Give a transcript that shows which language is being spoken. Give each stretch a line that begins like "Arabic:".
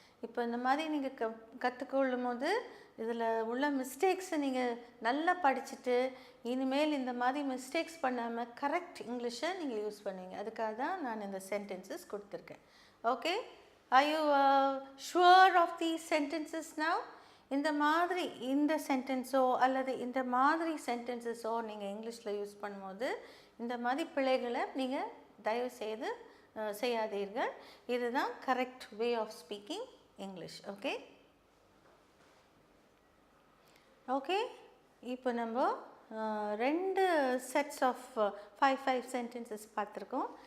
Tamil: இப்போ இந்த மாதிரி நீங்கள் கற்றுக்கொள்ளும் போது இதில் உள்ள மிஸ்டேக்ஸை நீங்கள் நல்லா படிச்சுட்டு இனிமேல் இந்த மாதிரி மிஸ்டேக்ஸ் பண்ணாமல் கரெக்ட் இங்கிலீஷை நீங்கள் யூஸ் பண்ணுவீங்க. அதுக்காக தான் நான் இந்த சென்டென்சஸ் கொடுத்துருக்கேன்.
English: Okay, are you sure of these sentences now?
Tamil: இந்த மாதிரி இந்த சென்டென்ஸோ அல்லது இந்த மாதிரி சென்டென்சஸோ நீங்கள் இங்கிலீஷில் யூஸ் பண்ணும்போது இந்த மாதிரி பிழைகளை நீங்கள் தயவு செய்து செய்யாதீர்கள்.
English: இதுதான் correct way of speaking English. Okay okay
Tamil: இப்போ நம்ம
English: 2 sets of 5 sentences
Tamil: பார்த்துருக்கோம்.